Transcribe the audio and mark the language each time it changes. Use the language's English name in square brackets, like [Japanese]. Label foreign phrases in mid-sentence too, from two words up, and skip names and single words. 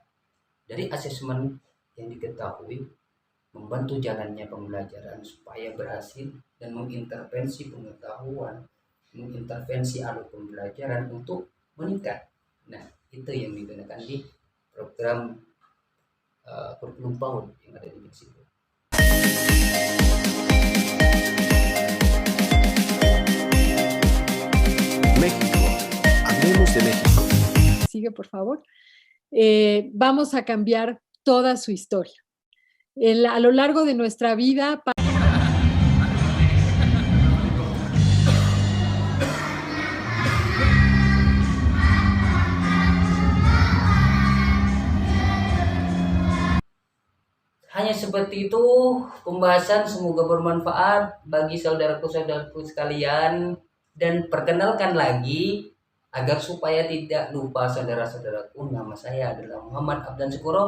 [Indonesian] Dari asesmen yang diketahui membantu jalannya pembelajaran supaya berhasil dan mengintervensi pengetahuan, mengintervensi alur pembelajaran untuk meningkat. Nah, itu yang digunakan di program kurikulum PAUD yang ada di Meksiko. [Spanish] México. Hablemos de México. Sigue, por favor. Vamos a cambiar toda su historia. A lo largo de nuestra vida. [Indonesian] Hanya seperti itu pembahasan, semoga bermanfaat bagi saudaraku-saudaraku sekalian, dan perkenalkan lagi agar supaya tidak lupa saudara-saudaraku, nama saya adalah Muhammad Abdan Syukuro.